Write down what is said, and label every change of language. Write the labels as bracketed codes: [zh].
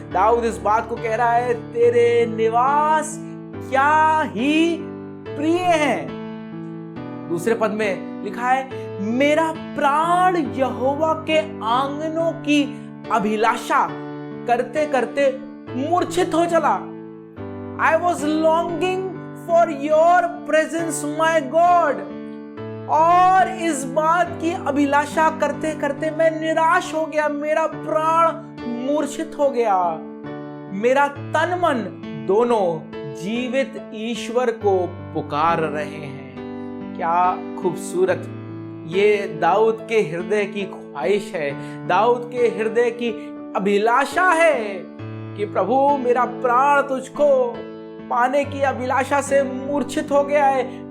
[hi] दाऊद इस बात को कह रहा है, तेरे निवास क्या ही प्रिय है। दूसरे पद में लिखा है, मेरा प्राण यहोवा के आंगनों की अभिलाषा करते करते मूर्छित हो चला। [en] I was longing for your presence, my God. [hi] और इस बात की अभिलाषा करते करते मैं निराश हो गया, मेरा प्राण मूर्छित हो गया। मेरा तन मन दोनों जीवित ईश्वर को पुकार रहे हैं। क्या खूबसूरत ये दाऊद के हृदय की ख्वाहिश है, दाऊद के हृदय की अभिलाषा है कि प्रभु मेरा प्राण तुझको पाने की अभिलाषा से मूर्छित हो गया है।